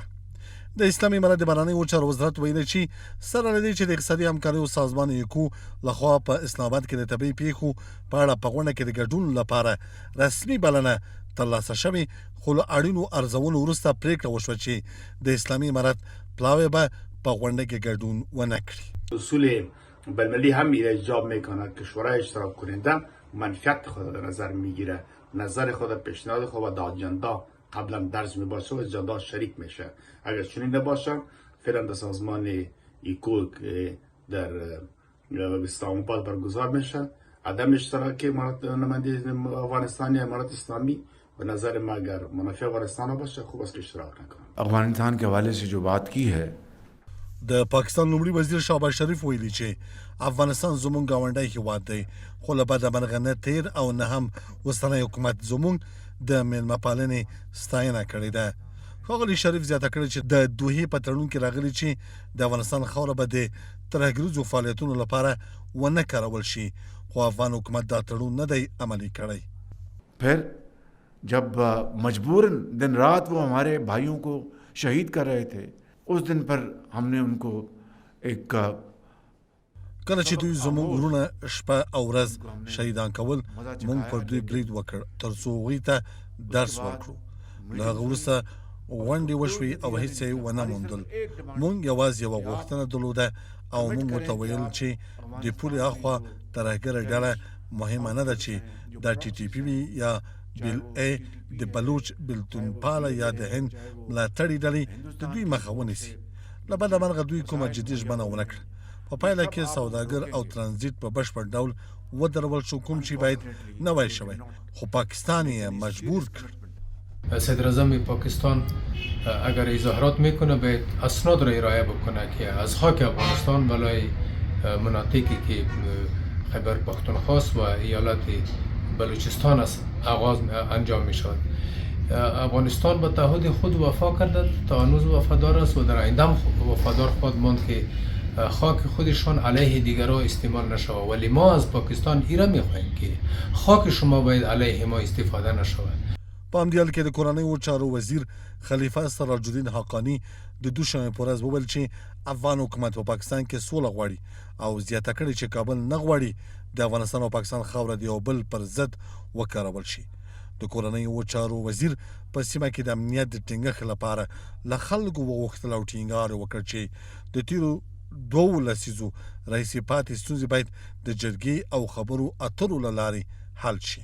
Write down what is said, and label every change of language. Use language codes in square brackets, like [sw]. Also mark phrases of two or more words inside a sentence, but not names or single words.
[ps] د اسلامي امارت د بهرنیو چارو وزارت ویلي چې سره له دې چې د اقتصادي همکاریو سازمان ایکو لخوا په اسلام آباد کې د طبیعي پیښو په اړه په غونډه کې د ګډون لپاره رسمي بلنه ترلاسه شوې، خو له اړینو ارزونو وروسته پرېکړه وشوه چې د اسلامي امارت پلاوی به په غونډه کې ګډون ونه کړي. [fa] اصول بین‌المللی هم ایجاب میکند که شورای اشتراک کننده منفعت خود در نظر میگیره، نظر خود، پیشنهاد خود و در اجندا قبلا درج میباشه و اجندا شریک میشه. اگر چنین نباشه فعلا در سازمان ایکو در اسلام آباد برگزار میشه، عدم اشتراک نماینده افغانستان یا امارت اسلامی به نظر ما اگر منافع افغانستان باشه خوب است که اشتراک نکنه. [ur] افغانستان کے حوالے سے جو بات کی ہے [ps] د پاکستان لومړي وزیر شهباز شریف ویلي چې افغانستان زموږ ګاونډی هیواد دی، خو له بده مرغه نه تیر او نه هم اوسنی حکومت زموږ د میلمه پالنې ستاینه کړې ده. ښاغلي شریف زیاته کړې چې د دوحې په تړون کې راغلي چې د افغانستان خاوره به د ترهګریزو فعالیتونو لپاره ونه کارول شي، خو افغان حکومت دا تړون نه دی عملي کړی. [ur] پھر جب مجبوراً دن رات وہ ہمارے بھائیوں کو شہید کر رہے تھے، اس دن پر ہم نے ان کو ایک [ps] کله چې دوی زموږ ورونه شپه او ورځ شهیدان کول، موږ پر دوی برید وکړ تر څو هغوی ته درس ورکړو. له هغه وروسته غونډې وشوې او هېڅ یې ونه موندل. موږ یوازې یوه غوښتنه درلوده او موږ ورته ویل چې د پولې اخوا ترهګره ډله مهمه نه ده چې دا ټي ټي پي وي یا بیل ای د بلوچ بلتونپاله یا د هند ملاتړي ډلې د دوی مخه ونیسي. له بده مرغه دوی کومه جدي ژمنه ونه کړه. په پایله کې سوداګر او ترانزیت په بشپړ ډول ودرول شو، کوم چې باید نه وای شوی، خو پاکستان یې مجبور کړ. [fa] صدر اعظم پاکستان اگر اظهارات میکنه باید اسناد را ارائه بکنه که از خاک افغانستان بالای مناطقی که خیبر پختونخوا و ایالت بلوچستان است آغاز انجام می شود. افغانستان به تعهد خود وفا کرده، تا هنوز وفادار است و در آینده وفادار خواهد ماند که خاک خودشان علیه دیگران استعمال نشود. ولی ما از پاکستان ایران می خواهیم که خاک شما باید علیه ما استفاده نشود. [ps] په همدې حال کې د کورنیو چارو وزیر خلیفه سراج الدین حقانی د دوشنبې په ورځ وویل چې افغان حکومت په پاکستان کې سوله غواړي او زیاته کړې چې کابل نه غواړي د افغانستان او پاکستان خاوره د یو بل پر ضد وکارول شي. د کورنیو چارو وزیر په سیمه کې د امنیت د ټینګښت لپاره له خلکو وغوښتل او ټینګار وکړ چې د تیرو 2 لسیزو راهیسې پاتې ستونزې باید د جرګې او خبرو اترو له لارې حل شي.